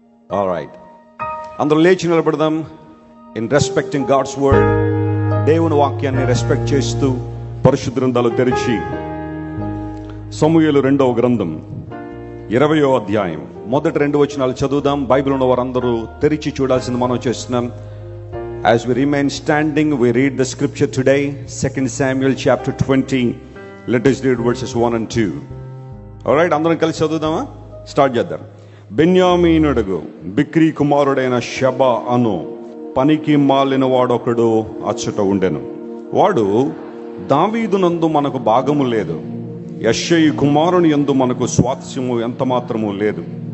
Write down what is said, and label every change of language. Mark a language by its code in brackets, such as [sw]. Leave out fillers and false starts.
[te] Alright, అందరూ లేచి నిలబడదాం. [en] in respecting God's word, [te] దేవుని వాక్యాన్ని రెస్పెక్ట్ చేస్తూ పరిశుద్ధ గ్రంథాలు తెరిచి సమూయేలు 2వ గ్రంథం 20వ అధ్యాయం మొదటి 2 వచనాలు చదువుదాం. బైబిల్ ఉన్న వారందరూ తెరిచి చూడాల్సింది మనం చేస్తున్నాం. [en] As we remain standing, we read the scripture today, 2 Samuel chapter 20. Let us read verses 1 and 2. [te] Alright, అందరం కలిసి చదువుదామా? స్టార్ట్ చేద్దాం. బెన్యామీనుడు బిక్రీ కుమారుడైన షబా అను పనికి మాలిన వాడొకడు అచ్చట ఉండెను. వాడు, దావీదునందు మనకు భాగము లేదు, యెష్షయి కుమారుని యందు మనకు స్వాస్థ్యము ఎంత మాత్రము లేదు.